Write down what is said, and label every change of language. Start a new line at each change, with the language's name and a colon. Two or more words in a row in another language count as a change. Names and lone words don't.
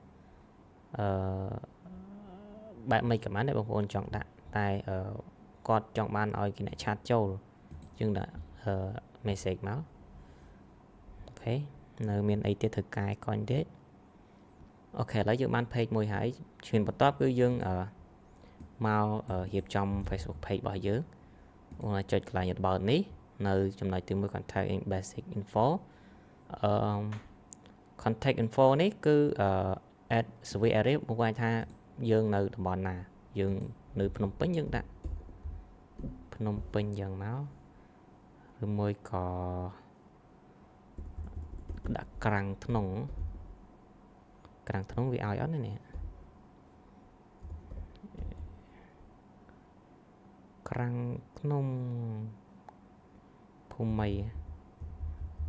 Khmer: បែបមិនក៏បានដែរបងប្អូនចង់ដាក់តែគាត់ចង់បានឲ្យគេអ្នកឆាតចូលយើងដាក់ message មកអូខេនៅមានអីទៀតត្រូវកែកញ្ញទៀតអូខេឥឡូវយើងបាន page មួយហើយឈានបន្ទាប់គឺយើងមករៀបចំ Facebook page របស់យើងបងអាចចុចកន្លែង about នេះនៅចំណុចទី1
English: contact in basic info contact info
Khmer: នេះគឺ
English: add survey area
Khmer: បងប្អូនថាយើងនៅតំបន់ណាយើងនៅភ្នំពេញយើងដាក់ភ្នំពេញយ៉ាងមកឬមួយក៏ ដាក់ក្រាំងធ្នងវាឲ្យអត់នេះក្រាំងភ្នំភូមិអ